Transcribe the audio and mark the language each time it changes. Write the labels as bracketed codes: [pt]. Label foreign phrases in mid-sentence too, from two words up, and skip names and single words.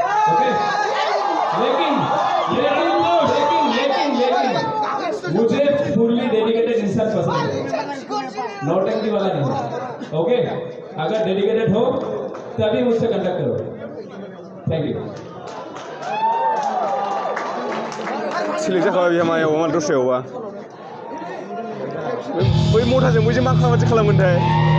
[hi] ओके, लेकिन मुझे [en] fully dedicated [hi] इंसान पसंद है, नौटंकी वाला नहीं। ओके, अगर डेडिकेटेड हो तभी मुझसे कांटेक्ट करो। [en] thank you. [brx] सिलेक्ट जाखाबाय बिहा मायाव मा दस्रायावबा बै मथाजों बैजों मा खालामगोनथाय